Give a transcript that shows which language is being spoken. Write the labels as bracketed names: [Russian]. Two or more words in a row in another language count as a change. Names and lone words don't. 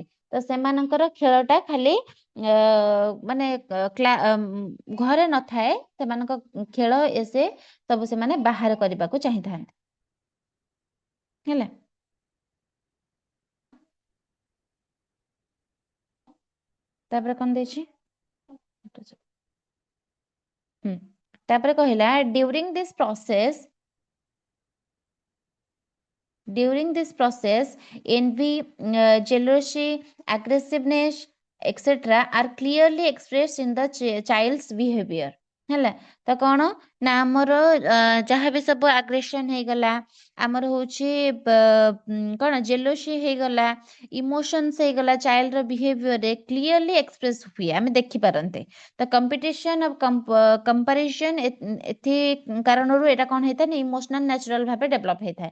[Odia] ତ ସେମାନଙ୍କର ଖେଳଟା ଖାଲି ମାନେ ଘରେ ନଥାଏ, ସେମାନଙ୍କ ଖେଳ ସେ ସବୁ ସେମାନେ ବାହାରେ କରିବାକୁ ଚାହିଁଥାନ୍ତି। ହେଲା, ତାପରେ କଣ ଦେଇଛି? ତାପରେ କହିଲା [English] during this process envy, jealousy, aggressiveness, etc. are clearly expressed in the child's behavior. [Odia] ହେଲା, ତ କଣ ନା ଆମର ଯାହା ବି ସବୁ ଆଗ୍ରେସନ ହେଇଗଲା, ଆମର ହଉଛି କଣ ଜେଲୋସି ହେଇଗଲା, ଇମୋସନ୍ସ ହେଇଗଲା, [English] child's behavior clearly express [Odia] ହୁଏ, ଆମେ ଦେଖିପାରନ୍ତେ। ତ [English] competition comparison [Odia] ଏଥି କାରଣରୁ ଏଇଟା କଣ ହେଇଥାଏ ନା [English] emotional natural [Odia] ଭାବେ ଡେଭଲପ ହେଇଥାଏ।